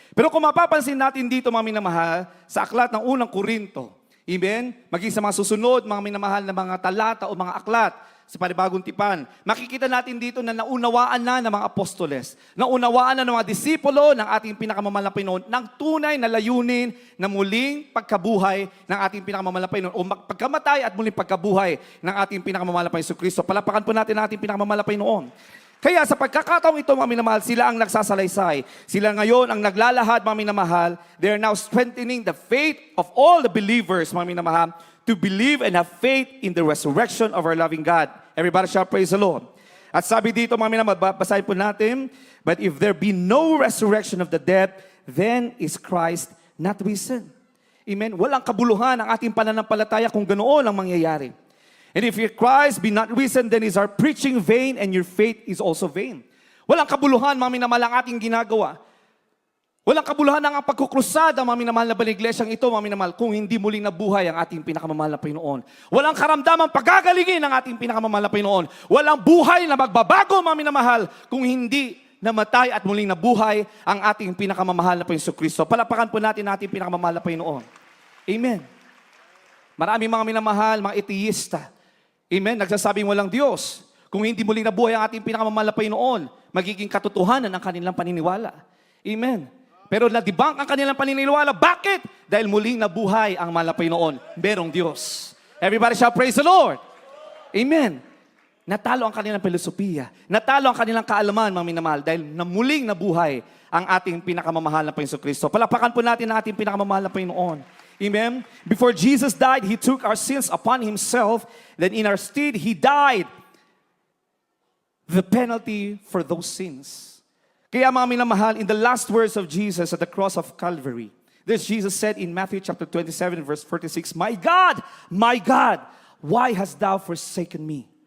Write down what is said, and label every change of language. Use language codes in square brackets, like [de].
[tl] Pero kung mapapansin natin dito, mga minamahal, sa aklat ng unang Korinto, amen, maging sa mga susunod, mga minamahal na mga talata o mga aklat, sa Panibagong Tipan, makikita natin dito na naunawaan na ng mga apostoles, naunawaan na ng mga disipulo ng ating pinakamamahal na Panginoon ng tunay na layunin na muling pagkabuhay ng ating pinakamamahal na Panginoon o pagkamatay at muling pagkabuhay ng ating pinakamamahal na Panginoon Kristo. Palapakan po natin ang ating pinakamamahal na Panginoon. Kaya sa pagkakataong ito, mga minamahal, sila ang nagsasalaysay. Sila ngayon ang naglalahad, mga minamahal. [en] They are now strengthening the faith of all the believers, [tl] mga minamahal, [en] to believe and have faith in the resurrection of our loving God. Everybody shall praise the Lord. [tl] At sabi dito, mga minamahal, basahin po natin, [en] but if there be no resurrection of the dead, then is Christ not risen. Amen? [tl] Walang kabuluhan ang ating pananampalataya kung ganoon ang mangyayari. [en] And if your Christ be not risen, then is our preaching vain and your faith is also vain. [tl] Walang kabuluhan, mga minamahal, ang ating ginagawa. Walang kabuluhan ang pagkukrusada, mga minamahal na baliglesyang ito, mga minamahal, kung hindi muling nabuhay ang ating pinakamamahal na Panginoon. Walang karamdamang pagagalingin ang ating pinakamamahal na Panginoon. Walang buhay na magbabago, mga minamahal, kung hindi namatay at muling nabuhay ang ating pinakamamahal na Panginoon Kristo. Palapakan po natin ang ating pinakamamahal na Panginoon. Amen. Maraming mga minamahal, mga ateista. Amen. Nagsasabing walang Diyos. Kung hindi muling nabuhay ang ating pinakamamahal na Panginoon, magiging katotohanan ang kanilang paniniwala. Amen. Pero na-debunk ang kanilang paniniwala. Bakit? Dahil muling nabuhay ang mahal na Panginoon. Merong Diyos. [en] Everybody shall praise the Lord. Amen. [tl] Natalo ang kanilang filosofiya. Natalo ang kanilang kaalaman, mga minamahal, dahil na muling nabuhay ang ating pinakamamahal na Panginoon Kristo. Palapakan po natin ang ating pinakamamahal na Panginoon. Amen. [en] Before Jesus died, He took our sins upon Himself. Then in our stead, He died the penalty for those sins. [tl] Kaya mga minamahal, [en] in the last words of Jesus at the cross of Calvary, this Jesus said in Matthew chapter 27, verse 46, my God, why hast thou forsaken me?